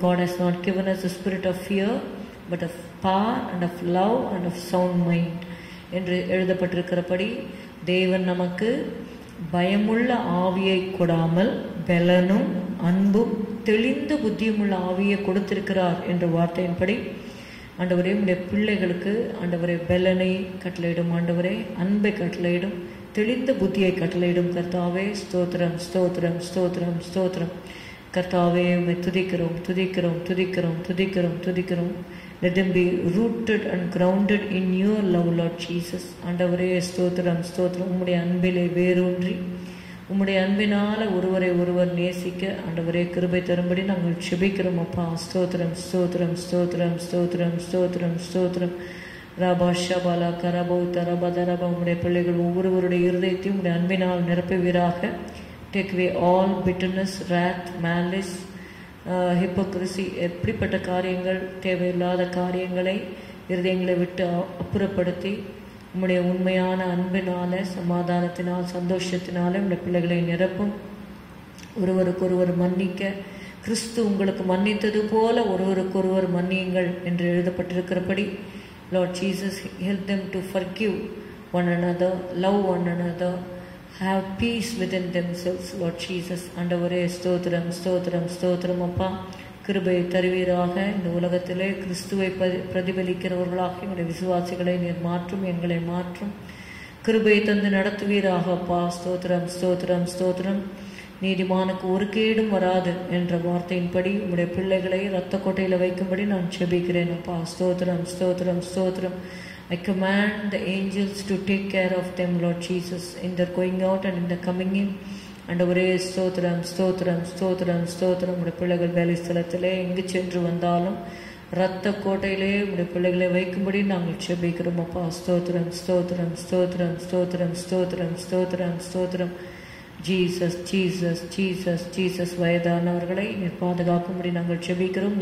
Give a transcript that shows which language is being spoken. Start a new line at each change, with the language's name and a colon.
English: God has not given us a spirit of fear but of power and of love and of sound mind
Tamil: என்று எழுதப்பட்டிருக்கிறபடி தேவன் நமக்கு பயமுள்ள ஆவியை கொடாமல் பலனும் அன்பும் தெளிந்த புத்தியுமுள்ள ஆவியை கொடுத்திருக்கிறார் என்ற வார்த்தையின்படி ஆண்டவரே உம்முடைய பிள்ளைகளுக்கு ஆண்டவரே பலனை கட்டளையிடும், ஆண்டவரே அன்பை கட்டளையிடும், தெளிந்த புத்தியை கட்டளையிடும் கர்த்தாவே. ஸ்தோத்திரம், ஸ்தோத்திரம், ஸ்தோத்திரம், ஸ்தோத்திரம். கர்த்தாவே உம்மை துதிக்கிறோம், துதிக்கிறோம், துதிக்கிறோம், துதிக்கிறோம், துதிக்கிறோம்.
English: Let them be rooted and grounded in your love, Lord Jesus.
Tamil: ஆண்டவரே ஸ்தோத்திரம், ஸ்தோத்திரம். உம்முடைய அன்பிலே வேரூன்றி உம்முடைய அன்பினால ஒருவரை ஒருவர் நேசிக்க ஆண்டவரே கிருபை தரும்படி நாங்கள் செபிக்கிறோம் அப்பா. ஸ்தோத்திரம், ஸ்தோத்திரம், ஸ்தோத்திரம், ஸ்தோத்திரம், ஸ்தோத்திரம், ஸ்தோத்திரம். ரபா ஷபாலா கரபோ தரபதரபா. உம்முடைய பிள்ளைகள் ஒவ்வொருவருடைய இருதயத்தையும் உம்முடைய அன்பினால் நிரப்புவீராக.
English: Take away all bitterness, wrath, malice, hypocrisy.
Tamil: எப்படிப்பட்ட காரியங்கள், தேவையில்லாத காரியங்களை இருதயங்களை விட்டு அப்புறப்படுத்தி உம்முடைய உண்மையான அன்பினால சமாதானத்தினால் சந்தோஷத்தினால உம்முடைய பிள்ளைகளை நிரப்பும். ஒருவருக்கொருவர் மன்னிக்க கிறிஸ்து உங்களுக்கு மன்னித்தது போல ஒருவருக்கொருவர் மன்னியுங்கள் என்று எழுதப்பட்டிருக்கிறபடி
English: Lord Jesus, help them to forgive one another, love one another. have peace within themselves, Lord Jesus.
Tamil: ஆண்டவரே ஸ்தோத்திரம் ஸ்தோத்திரம் ஸ்தோத்திரம் அப்பா. கிருபை தருவீராக. இந்த உலகத்திலே கிறிஸ்துவை பிரதிபலிக்கிறவர்களாக எங்களுடைய விசுவாசிகளை நீர் மாற்றும், எங்களை மாற்றும். கிருபை தந்து நடத்துவீராக அப்பா. ஸ்தோத்திரம் ஸ்தோத்திரம் ஸ்தோத்திரம். நீதிமானுக்கு ஒரு கேடும் வராது என்ற வார்த்தையின்படி உங்களுடைய பிள்ளைகளை இரத்த கோட்டையில் வைக்கும்படி நான் செபிக்கிறேன் அப்பா. ஸ்தோத்திரம் ஸ்தோத்திரம் ஸ்தோத்திரம்.
English: I command the angels to take care of them, Lord Jesus, in their going out and in the coming in.
Tamil: ஆண்டவரே ஸ்தோத்திரம் ஸ்தோத்திரம் ஸ்தோத்திரம் ஸ்தோத்திரம். உடைய பிள்ளைகள் வேலை ஸ்தலத்திலே எங்கு சென்று வந்தாலும் இரத்த கோட்டையிலே உடைய பிள்ளைகளை வைக்கும்படி நாங்கள் செபிக்கிறோம் அப்பா. ஸ்தோத்திரம் ஸ்தோத்திரம் ஸ்தோத்திரம் ஸ்தோத்திரம் ஸ்தோத்திரம் ஸ்தோத்திரம் ஸ்தோத்திரம். Jesus Jesus Jesus Jesus. வயதானவர்களை நீர் பாதுகாக்கும்படி நாங்கள் செபிக்கிறோம்.